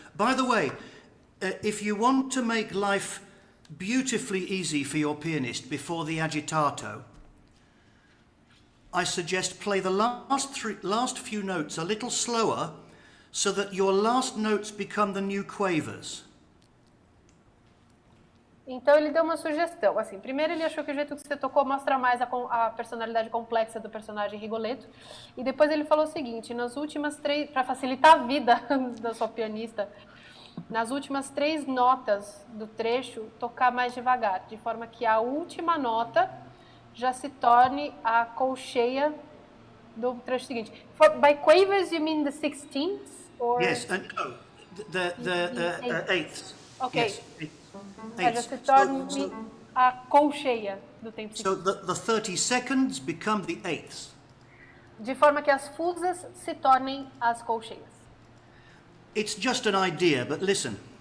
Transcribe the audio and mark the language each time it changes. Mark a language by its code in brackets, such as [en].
[en] By the way, if you want to make life beautifully easy for your pianist before the agitato, I suggest play the last few notes a little slower so that your last notes become the new quavers. [pt] Então ele deu uma sugestão. Assim, primeiro ele achou que o jeito que você tocou mostra mais a personalidade complexa do personagem Rigoletto. E depois ele falou o seguinte, nas últimas 3, para facilitar a vida da sua pianista, nas últimas 3 notas do trecho, tocar mais devagar, de forma que a última nota já se torne a colcheia do trecho seguinte. [en] By quavers you mean the 16th? Or yes, and no, the eighths. Okay. Yes, [pt] já se torne a colcheia do tempo [en] so [pt] seguinte. [en] the 30 seconds become the eighths. [pt] De forma que as fusas se tornem as colcheias. [en] It's just an idea, but listen.